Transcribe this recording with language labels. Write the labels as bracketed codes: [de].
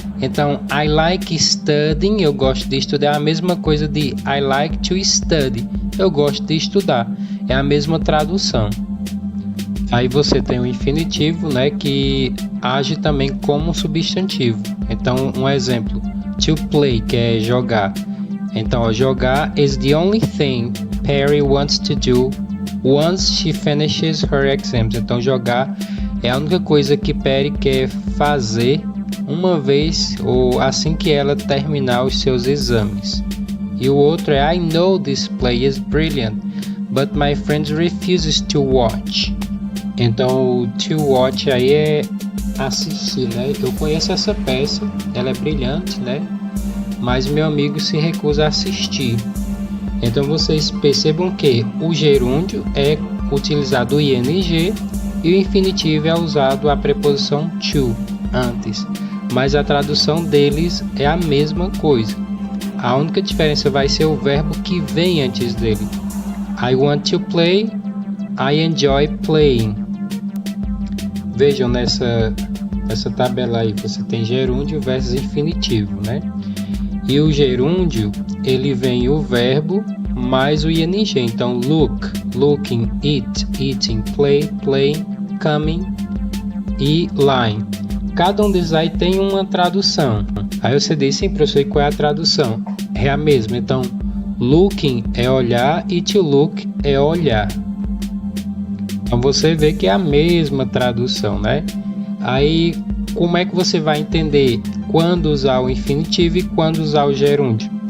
[pt] Então, [en] I like studying, [pt] eu gosto de estudar, é a mesma coisa de [en] I like to study, [pt] eu gosto de estudar. É a mesma tradução. Aí você tem o infinitivo, né, que age também como substantivo. Então, um exemplo, to play, que é jogar. Então, jogar [en] is the only thing Perry wants to do once she finishes her exams. [pt] Então, jogar é a única coisa que Perry quer fazer uma vez ou assim que ela terminar os seus exames. E o outro é [en] I know this play is brilliant, but my friend refuses to watch. [pt] Então, o to watch aí é assistir, né? Eu conheço essa peça, ela é brilhante, né? Mas meu amigo se recusa a assistir. Então vocês percebam que o gerúndio é utilizado o ing e o infinitivo é usado a preposição to antes. Mas a tradução deles é a mesma coisa. A única diferença vai ser o verbo que vem antes dele. [en] I want to play, I enjoy playing. [pt] Vejam nessa tabela aí, você tem gerúndio versus infinitivo, né? E o gerúndio, ele vem o verbo mais o ing. [en] Então, look, looking, eat, eating, play, playing, coming e line. [pt] Cada um desses aí tem uma tradução. Aí você diz, sim, professor, e qual é a tradução? É a mesma. Então, looking é olhar e to look é olhar. Então, você vê que é a mesma tradução, né? Aí, como é que você vai entender quando usar o infinitivo e quando usar o gerúndio?